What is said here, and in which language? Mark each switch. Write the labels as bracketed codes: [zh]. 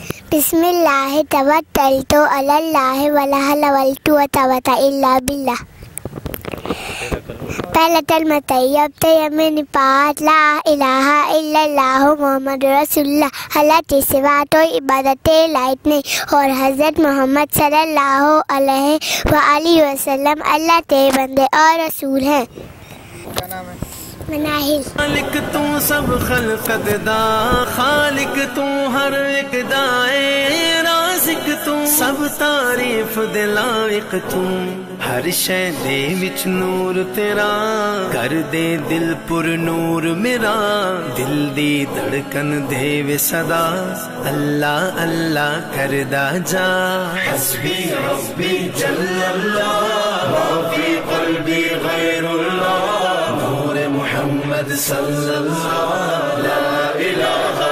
[ar] بسم اللہ توکلت علی اللہ ولا حول ولا قوة الا باللہ۔ [ur] پہلا کلمہ طیب میں پاک [ar] لا الہ الا اللہ محمد رسول اللہ، [ur] اللہ کے سوا کوئی عبادت لائق نہیں، اور حضرت محمد صلی اللہ علیہ وآلہ وسلم اللہ کے بندے اور رسول ہیں۔ کیا نام ہے؟ مناہل. [pa] خالق تو سب خلقت دا، خالق تو ہر ایک دائے، رازق تو سب تعریف دے لائق تو، ہر شے دے وچ نور تیرا، کر دے دل پر نور میرا، دل دی دھڑکن دے وے صدا، اللہ اللہ کردا جا. [ar] حسبی ربی جل اللہ، ما فی قلبی غیر اللہ، نور محمد صلی اللہ، لا الہ